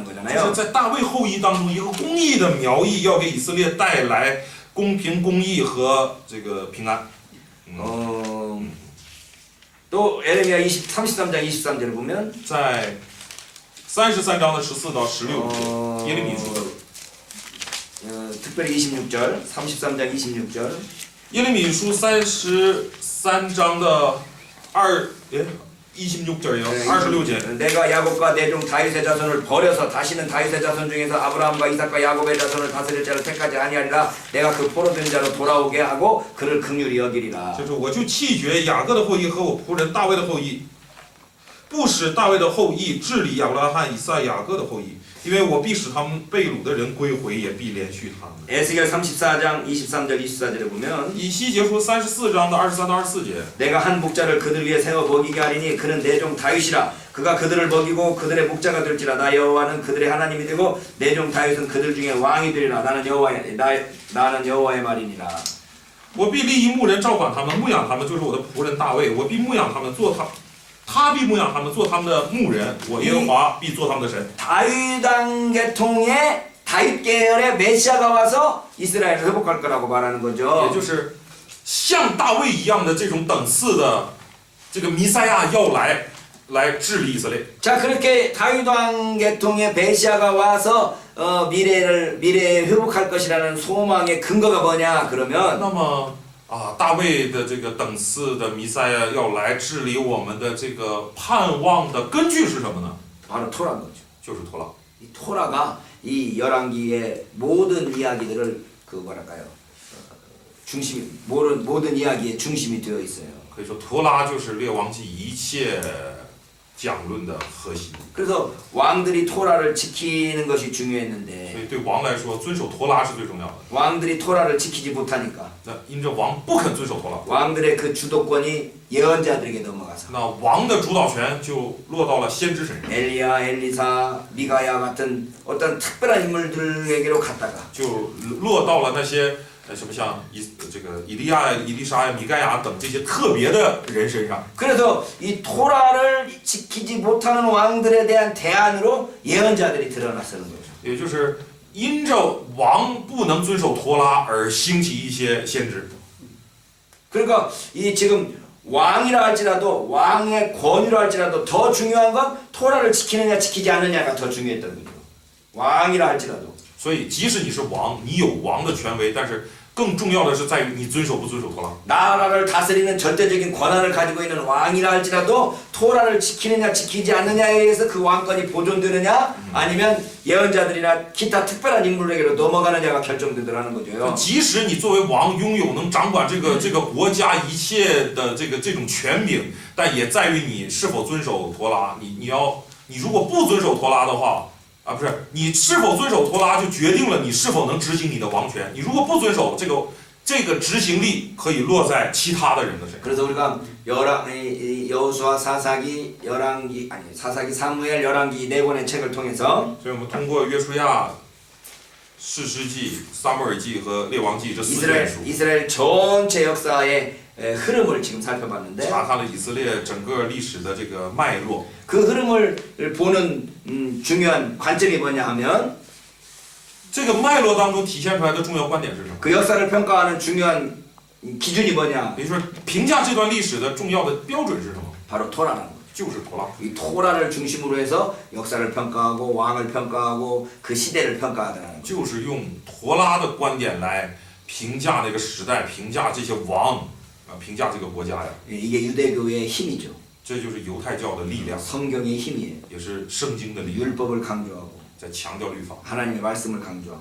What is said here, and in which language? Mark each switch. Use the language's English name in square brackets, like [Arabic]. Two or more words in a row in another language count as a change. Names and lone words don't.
[Chinese] 就是 [Korean] 거잖아요. [Chinese] 在大卫后裔当中，一个公义的苗裔要给以色列带来公平、公义和这个平安。 [Korean] 또 에레미야 33장 23절을 보면 [Chinese] 在33章的14到16节，耶利米书的 [Korean] 특별히 26절 33장 26절 [Chinese] 耶利米书33章的 [Korean] 26절이요. 26절. 내가 야곱과 내 종 다윗의 자손을 버려서 다시는 다윗의 자손 중에서 아브라함과 이삭과 야곱의 자손을 다스릴 자를 택하지 아니하리라. 내가 그 포로된 자로 돌아오게 하고 그를 긍휼히 여기리라. [Chinese] 就是我就弃绝雅各的后裔和我仆人大卫的后裔，不使大卫的后裔治理亚伯拉罕、以撒、雅各的后裔，因为我必使他们被掳的人归回，也必连续他们。 [Korean] 에스겔 34장 23절 24절에 보면 [Chinese] 以西结书34章的23到24节， [Korean] 내가 한 목자를 그들 위에 세워 먹이게 하리니 그는 내 종 다윗이라. 그가 그들을 먹이고 그들의 목자가 될지라. 나 여호와는 그들의 하나님이 되고 내 종 다윗은 그들 중에 왕이 되리라. 나는 여호와의 말이니라. [Chinese] 我必立一牧人照管他们，牧养他们，就是我的仆人大卫。我必牧养他们，他必牧养他们，做他们的牧人。我耶和华必做他们的神。 [Korean] 다윗왕 계통의 다윗 계열의 메시아가 와서 이스라엘을 회복할 거라고 말하는 [Chinese] 也 [Korean] 거죠. [Chinese] 就是像大卫一样的这种等次的这个弥赛亚要来治理以色列。 [Korean] 자, 그렇게 다윗왕 계통의 메시아가 와서 미래에 회복할 것이라는 소망의 근거가 뭐냐 그러면 [Chinese] 那么大卫的这个等次的弥赛亚要来治理我们的这个盼望的根据是什么呢？ [Korean] 바로 토라인 거죠. [Chinese] 就是托拉。 [Korean] 이 토라가 이 열왕기의 모든 이야기들을 모든 이야기의 중심이 되어 있어요. [Chinese] 可以说托拉就是列王记一切讲论的核心。 [Korean] 그래서 왕들이 토라를 지키는 것이 [Chinese] 所 [Korean] 중요했는데 [Chinese] 以对王来说，遵守托拉是最重要的。 [Korean] 왕들이 토라를 지키지 못하니까 [Chinese] 那因着王不肯遵守托拉， [Korean] 왕들의 그 주도권이 예언자들에게 넘어가서 [Chinese] 那王的主导权就落到了先知身上， [Korean] 엘리야, 엘리사, 미가야 같은 어떤 특별한 인물들에게로 갔다가 [Chinese] 就落到了那些什么像这个以利亚、以利沙呀、米盖亚等这些特别的人身上。 [Korean] 그래서 이 토라를 지키지 못하는 왕들에 대한 대안으로 예언자들이 드러났다는 거죠. [Chinese] 也就是因着王不能遵守托拉而兴起一些先知。 [Korean] 그러니까 이 지금 왕이라 할지라도 왕의 권위라 할지라도 더 중요한 건 토라를 지키느냐 지키지 않느냐가 더 중요했던 거죠. 왕이라 할지라도. [Chinese] 所以，即使你是王，你有王的权威，但是更重要的是在于你遵守不遵守托拉。 [Korean] 나라를 다스리는 절대적인 권한을 가지고 있는 왕이라 할지라도 토라를 지키느냐 지키지 않느냐에 의해서 그 왕권이 보존되느냐 아니면 예언자들이나 기타 특별한 인물에게로 넘어가느냐가 결정되더라는 거죠. [Chinese] 即使你作为王拥有能掌管这个国家一切的这种权柄，但也在于你是否遵守托拉。你如果不遵守托拉的话，啊，不是你是否遵守托拉就决定了你是否能执行你的王权。你如果不遵守这个执行力可以落在其他的人的身上。 [Korean] 그래서 우리가 여호수아 사사기 열왕기 아니 사사기 사무엘 열왕기 이 네 권의 책을 통해서 [Chinese] 所以我们通过约书亚、士师记、撒母耳记和列王记这4卷书， [Korean] 이스라엘 전체 역사의 흐름을 지금 살펴봤는데 [Chinese] 查看了以色列整个历史的这个脉络。 [Korean] 그 흐름을 보는 중요한 관점이 뭐냐 하면 [Chinese] 这个脉络当中体现出来的重要观点是什么？ [Korean] 그 역사를 평가하는 중요한 기준이 뭐냐? [Chinese] 也就是评价这段历史的重要的标准是什么？ [Korean] 바로 토라라는 거죠. [Chinese] 就是托拉。 [Korean] 이 토라를 중심으로 해서 역사를 평가하고 왕을 평가하고 그 시대를 평가하더라는 거죠. [Chinese] 就是用陀拉的观点来评价那个时代，评价这些王，评价这个国家呀。 [Korean] 이게 유대교의 힘이죠. [Chinese] 这就是犹太教的力量， [Korean] 성경의 힘이에요. [Chinese] 也是圣经的力量， [Korean] 율법을 강조하고 [Chinese] 在强调律法， [Korean] 하나님의 말씀을 강조하고